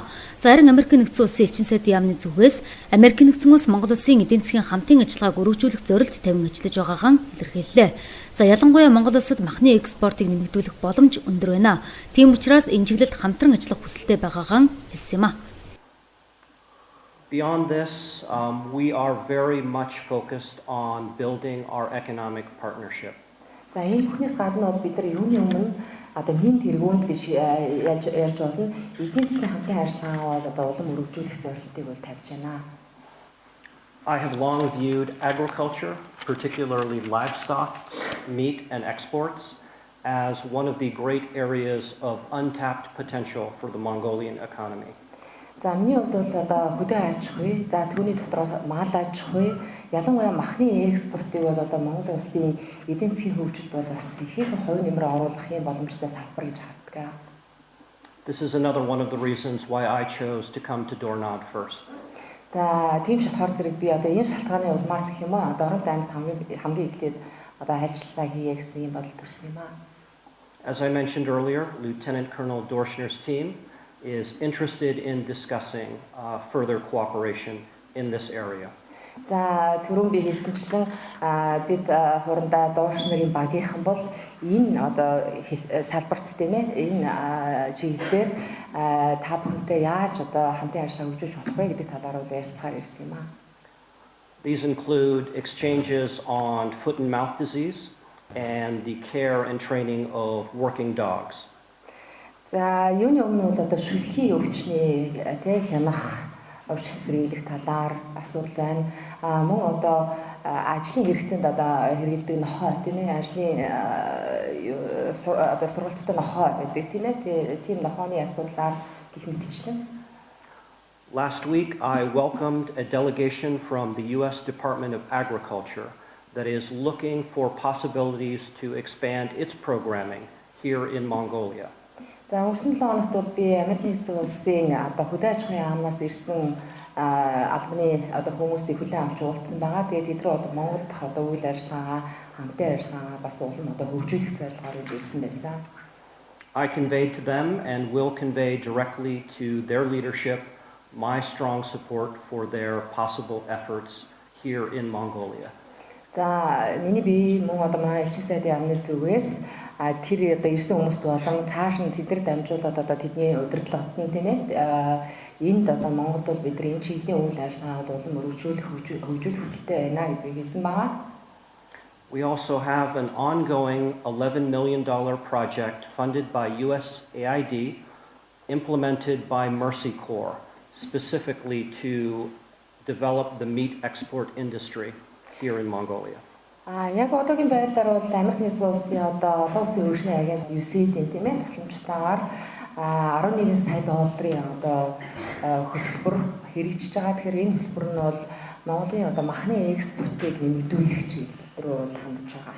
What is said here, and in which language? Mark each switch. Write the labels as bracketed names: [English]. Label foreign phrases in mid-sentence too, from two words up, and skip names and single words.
[Mongolian] За харин Америкийн нэгдсэн улсын элчин сайдын яамны зүгээс Америкийн нэгдсэн улс Монгол улсын эдийн засгийн хамтын ажиллагааг өргөжүүлэх зорилт тавин ажиллаж байгаагаа илэрхийллээ. За ялангуяа Монгол улсад махны экспортыг нэмэгдүүлэх боломж өндөр байна. Тийм учраас энэ чиглэлд хамтран ажиллах хүсэлтэй байгаагаа хэлсэн юм а. [English] Beyond this, we are very much focused on building our economic partnership. [Mongolian] За энэ бүхнээс гадна бол бид нар юуны өмнө одоо нэн тэргуунд гэж ярьж болно. Эдийн засгийн хамтын ажиллагаа бол одоо улам өргөжүүлэх зорилтыг бол тавьж байна. [English] I have long viewed agriculture, particularly livestock, meat and exports, as one of the great areas of untapped potential for the Mongolian economy. [Mongolian] За миний хувьд бол одоо хөдөө аж ахуй, за түүний дотор мал аж ахуй, ялангуяа махны экспортыг бол одоо Монгол улсын эдийн засгийн хөгжилд бол бас ихэнх хувь нэмрээ оруулах юм боломжтой салбар гэж хардаг. [English] This is another one of the reasons why I chose to come to Dornod first. [Mongolian] За тийм шалтгаан зэрэг би одоо энэ шалтгааны улмаас гэх юм аа Дорнод аймагт хамгийн эхлээд одоо ажиллалаа хийе гэсэн юм бодол төрсөн юм аа. [English] As I mentioned earlier, Lieutenant Colonel Dorschner's team is interested in discussing further cooperation in this area. [Mongolian] За түрүүн би хэлсэнчлэн дэд хурандаа Дооршнерийн багийнхан бол энэ одоо салбарт тийм ээ энэ чиглэлээр та бүхэнтэй яаж одоо хамтын ажиллагаа хөгжүүлж болох вэ гэдэг талаар бол ярилцахаар ирсэн юм аа. [English] These include exchanges on foot and mouth disease and the care and training of working dogs. [Mongolian] За юуны өмнө бол одоо шүлхийн өвчний тэ хямах өвчин сэргийлэх талаар асуудал байна. Мөн одоо ажлын хэрэгцээнд одоо хэрэгэлдэг нохой тийм ээ ажлын одоо сургалттай нохой гэдэг тийм ээ тийм нохойны асуудлаар гэх мэтчлэн. [English] Last week I welcomed a delegation from the US Department of Agriculture that is looking for possibilities to expand its programming here in Mongolia. [Mongolian] За өнгөрсөн 7 хоногт бол би Америкийн нэгдсэн улсын одоо хөдөө аж ахуйн яамнаас ирсэн албаны одоо хүмүүсийг хүлээн авч уулзсан байгаа. Тэгээд тэд нар бол Монгол дахь одоо үйл ажиллагаагаа хамтын ажиллагаагаа бас улам одоо хөгжүүлэх зорилгоор ирсэн байсан. [English] I conveyed to them and will convey directly to their leadership my strong support for their possible efforts here in Mongolia. [Mongolian] За миний би мөн одоо манай элчин сайдын яамны зүгээс тэр одоо ирсэн хүмүүст болон цааш нь тэд нар дамжуулаад одоо тэдний удирдлагад нь тийм ээ энд одоо Монголд бол бид нар энэ чиглэлийн үйл ажиллагааг улам хөгжүүлэх хүсэлтэй байна гэдгийг хэлсэн байгаа. [English] We also have an ongoing $11 million project funded by USAID, implemented by Mercy Corps, specifically to develop the meat export industry here in Mongolia. [Mongolian] Яг одоогийн байдлаар бол Америк нэгдсэн улсын одоо олон улсын хөгжлийн агент USAID-ийн тийм ээ тусламжтайгаар 11 сая долларын одоо хөтөлбөр хэрэгжиж байгаа. Тэгэхээр энэ хөтөлбөр нь бол Монголын одоо махны экспортыг нэмэгдүүлэх чиглэл рүү хандж байгаа.